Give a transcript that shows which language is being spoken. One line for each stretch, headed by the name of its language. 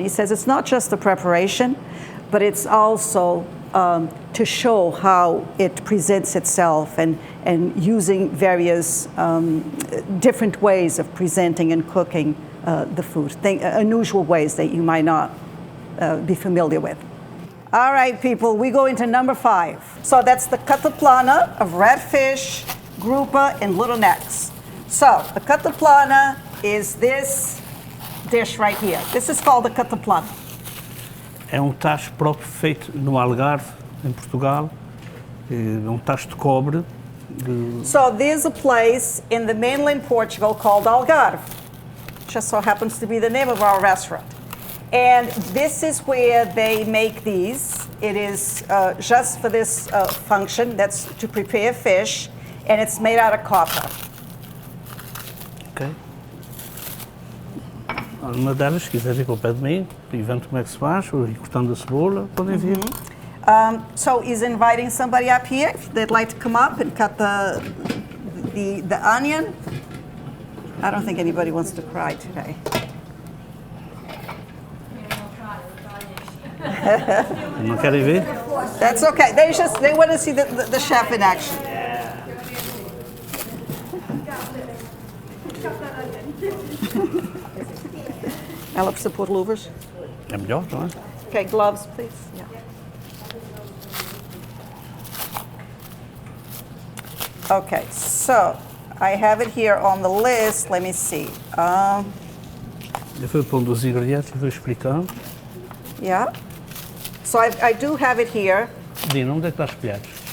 English: He says it's not just the preparation, but it's also to show how it presents itself and using various different ways of presenting and cooking the food, unusual ways that you might not be familiar with. All right, people, we go into number 5. So that's the cataplana of redfish, grouper, and little necks. So the cataplana is this dish right here. This is called the cataplana.
Portuguese: É tacho próprio feito no Algarve, em Portugal. É tacho de cobre.
English: So there's a place in the mainland Portugal called Algarve. Just so happens to be the name of our restaurant. And this is where they make these. It is just for this function, that's to prepare fish, and it's made out of copper. Ok.
Portuguese: Uma delas, se quiser vir para o pé de mim, e vendo como é que se faz, ou ir cortando a cebola, podem vir.
English: So he's inviting somebody up here, if they'd like to come up and cut the onion. I don't think anybody wants to cry today.
Portuguese: Não querem ver?
English: That's okay. They want to see the chef in action.
Portuguese: Ela precisa pôr luvas? É melhor, não é?
English: Okay, gloves, please. Yeah. Okay, so I have it here on the list. Let me see.
Portuguese: Eu vou pondo os ingredientes e vou explicando.
English: Yeah. So I do have it here.
Portuguese: Dina, onde é que está espelhados?